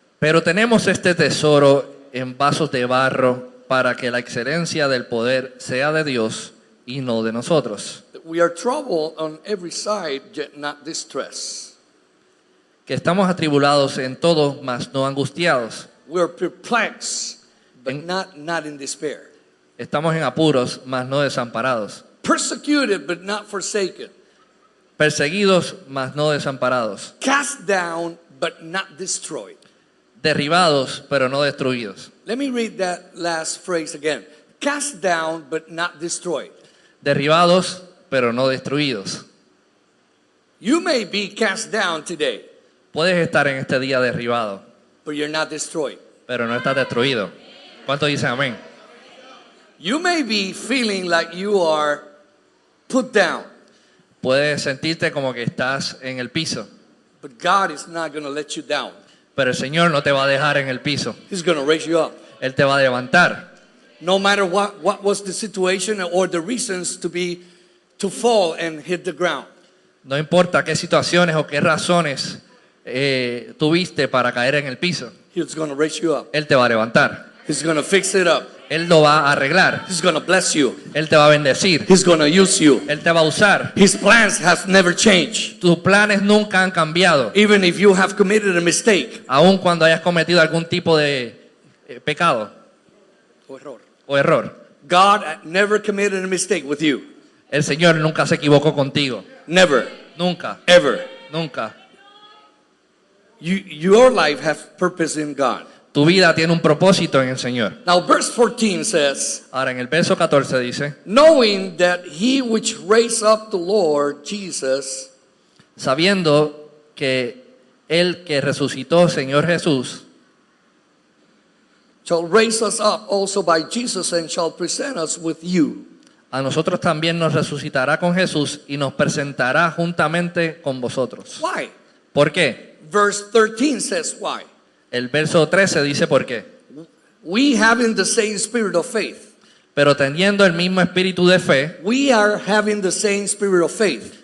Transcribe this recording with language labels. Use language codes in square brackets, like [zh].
[es] Pero tenemos este tesoro en vasos de barro para que la excelencia del poder sea de Dios y no de nosotros. [en] We are troubled on every side, yet not distressed. [es] Que estamos atribulados en todo, mas no angustiados. [en] We are perplexed, but En- not in despair. [es] Estamos en apuros, mas no desamparados. [en] Persecuted, but not forsaken. [es] Perseguidos, mas no desamparados. [en] Cast down, but not destroyed. [es] Derribados, pero no destruidos. [en] Let me read that last phrase again. Cast down, but not destroyed. [es] Derribados, pero no destruidos. [en] You may be cast down today, [es] Puedes estar en este día derribado, [en] but you're not destroyed. [es] pero no estás destruido. ¿Cuánto dicen amén? [en] You may be feeling like you are put down, [es] Puedes sentirte como que estás en el piso, [en] but God is not going to let you down. [es] pero el Señor no te va a dejar en el piso. [en] He's going to raise you up. [es] Él te va a levantar. [en] No matter what was the situation or the reasons to fall and hit the ground. [es] No importa qué situaciones o qué razones tuviste para caer en el piso. [en] He's going to raise you up. [es] Él te va a levantar. [en] He's going to fix it up. [es] Él lo va a arreglar. [en] He's going to bless you. [es] Él te va a bendecir. [en] He's going to use you. [es] Él te va a usar. [en] His plans have never changed. [es] Tus planes nunca han cambiado. [en] Even if you have committed a mistake. [es] Aun cuando hayas cometido algún tipo de pecado o error. [en] God never committed a mistake with you. [es] El Señor nunca se equivocó contigo. [en] Never. [es] Nunca. [en] Ever. [es] Nunca. [en] Your life has purpose in God. [es] Tu vida tiene un propósito en el Señor. [en] Now verse 14 says, [es] Ahora en el verso 14 dice, [en] knowing that he which raised up the Lord Jesus [es] sabiendo que el que resucitó, Señor Jesús, [en] shall raise us up also by Jesus and shall present us with you. [es] a nosotros también nos resucitará con Jesús y nos presentará juntamente con vosotros. [en] Why? [es] ¿Por qué? [en] Verse 13 says why. [es] El verso 13 dice por qué. [en] We having the same spirit of faith. [es] Pero teniendo el mismo espíritu de fe, [en] We are having the same spirit of faith.